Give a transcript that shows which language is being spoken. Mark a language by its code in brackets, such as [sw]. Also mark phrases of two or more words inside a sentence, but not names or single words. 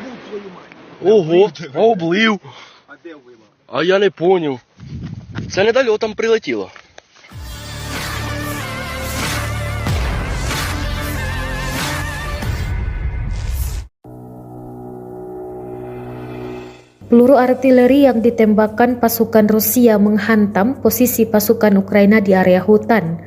[uk] Ого, а облив. А я не поняв. Це недольотом прилетіло. [id] Peluru artileri yang ditembakkan pasukan Rusia menghantam posisi pasukan Ukraina di area hutan.